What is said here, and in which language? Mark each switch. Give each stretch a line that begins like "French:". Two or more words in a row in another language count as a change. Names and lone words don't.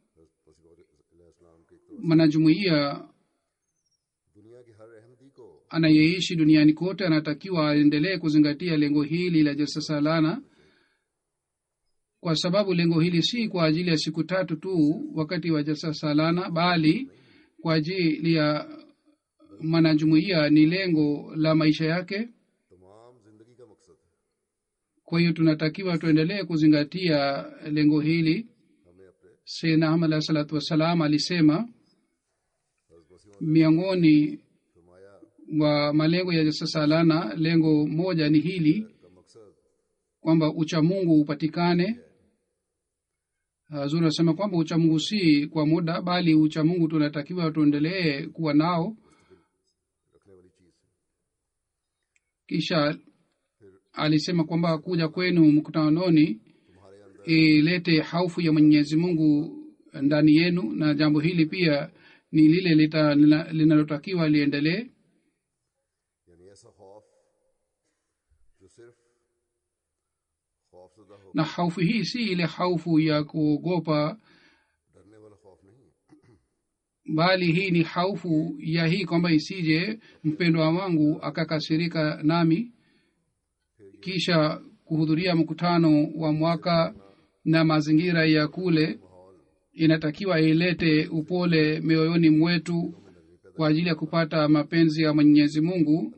Swahili: Mwanajumuiya anayeishi duniani kote anatakiwa aendelee kuzingatia lengo hili la jalsa salana kwa sababu lengo hili si kwa ajili ya siku 3 tu wakati wa jalsa salana, bali kwa ajili ya mwanajumuiya, ni lengo la maisha yake.
Urdu: تمام زندگی کا مقصد ہے.
Swahili: kwa hiyo tunatakiwa tuendelee kuzingatia lengo hili.
Urdu: ہمیں اپنے
Swahili: Sayyidina Ahmad
Arabic: عليه الصلاة والسلام
Swahili: alisema
Urdu: हज़रत वसीम
Swahili: miongoni
Urdu: फरमाया
Swahili: wa malengo ya jalsa salana, lengo moja ni hili
Urdu: کا مقصد
Swahili: kwamba uchamungu upatikane. Hazur anasema kwamba uchamungu si kwa muda, bali uchamungu tunatakiwa tuendelee kuwa nao.
Urdu: رکھنے والی چیز ہے.
Swahili: Kisha alisema kwamba kuja kwenu mkutanoni
Urdu: تمہارے اندر
Swahili: ilete haufu ya Mwenyezi Mungu ndani yenu, na jambo hili pia ni lile linalotakiwa liendelee.
Urdu: یعنی ایسا خوف جو صرف خوفزدہ ہو,
Swahili: Na haufu hii si ile haufu ya kuogopa,
Urdu: ڈرنے والا خوف نہیں ہے.
Swahili: bali hii ni haufu ya hii kwamba isije mpendwa wangu akakasirika nami. Kisha kuhudhuria mkutano wa mwaka na mazingira ya kule inatakiwa ilete upole mioyoni mwetu kwa ajili ya kupata mapenzi ya Mwenyezi Mungu.